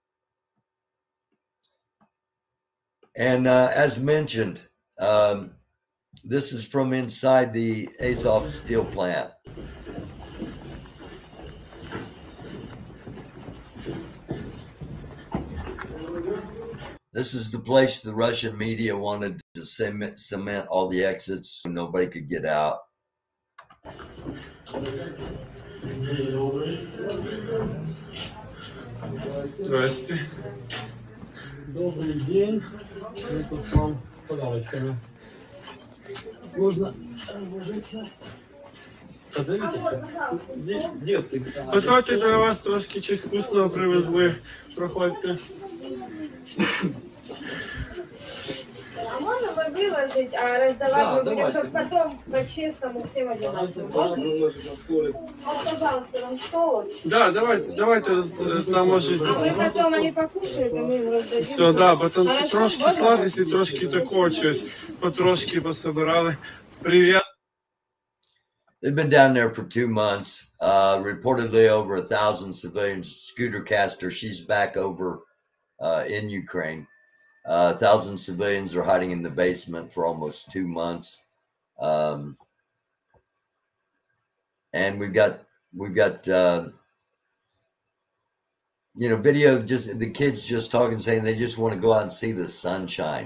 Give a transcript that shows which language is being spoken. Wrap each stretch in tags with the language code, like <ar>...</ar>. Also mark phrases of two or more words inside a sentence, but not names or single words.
<en>And as mentioned, this is from inside the Azov steel plant. This is the place the Russian media wanted to cement all the exits so nobody could get out.</en> <ru>Здравствуйте. Добрый день. Мы тут вам подарочками. Можно разложиться. Позовите. Здесь,</ru> <uk>Подходьте, до вас трошки щось вкусного привезли. Проходьте.</uk> <ru>А можно мы выложить, а раздавать мы будем, чтобы потом по-честному всем одинаково? Можно? Вот, пожалуйста, нам стол. Да, давайте там можете. А мы потом они покушают, а мы им раздадим. Все, да, потом Хорошо,</ru> <uk>трошки</uk> <ru>можно?</ru> <uk>сладості, трошки такого щось. Потрошки пособирали. Привіт.</uk> <en>They've been down there for 2 months. Reportedly over 1,000 civilians. Scooter Caster, she's back over in Ukraine. 1,000 civilians are hiding in the basement for almost 2 months. And we've got video of just the kids just talking, saying they just want to go out and see the sunshine.</en>